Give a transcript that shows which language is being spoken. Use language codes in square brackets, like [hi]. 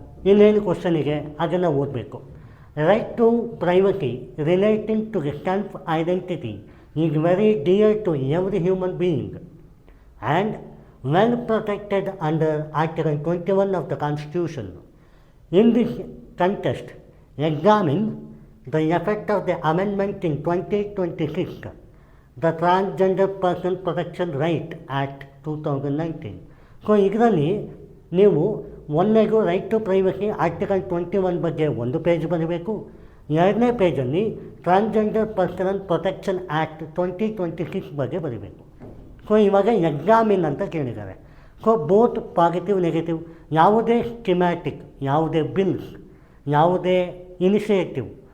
[kn] ಇಲ್ಲೇನು ಕ್ವಶನಿಗೆ ಅದನ್ನು ಓದಬೇಕು. [en] Right to privacy relating to the self identity is very dear to every human being and well protected under article 21 of the Constitution. In this context, examine the effect of the amendment in 2026, the Transgender Person Protection Right Act 2019. [kn] So ಇದರಲ್ಲಿ ನೀವು ಒಂದನೇದು right to privacy article 21 ಬಗ್ಗೆ 1 page ಬರೀಬೇಕು. 2ನೇ ಪೇಜಲ್ಲಿ transgender personal protection act 2026 ಬಗ್ಗೆ ಬರೀಬೇಕು. So ಇವಾಗ examine ಅಂತ ಕೇಳಿದ್ದಾರೆ. ಸೊ ಬೋತ್ ಪಾಸಿಟಿವ್ ನೆಗೆಟಿವ್, ಯಾವುದೇ ಸ್ಕಿಮ್ಯಾಟಿಕ್, ಯಾವುದೇ ಬಿಲ್ಸ್, ಯಾವುದೇ ಇನಿಷಿಯೇಟಿವ್